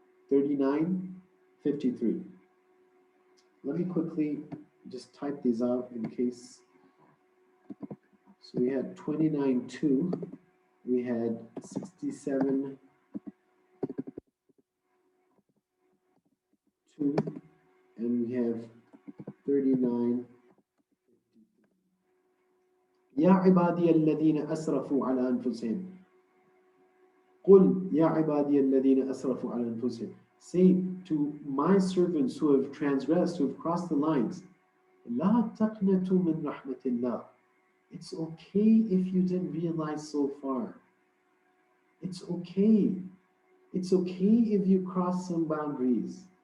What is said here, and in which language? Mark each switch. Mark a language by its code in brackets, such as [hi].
[en] 39, 53. Let me quickly just type these out in case. So we had 29:2, we had 67:2, and we have 39. [ar] يا عبادي الذين أسرفوا على أنفسهم. قل يا عبادي الذين أسرفوا على أنفسهم. [en] Say to my servants who have transgressed, who have crossed the lines, [ar] لا تقنطوا من رحمة الله. [en] It's okay if you didn't realize so far. It's okay. It's okay if you cross some boundaries.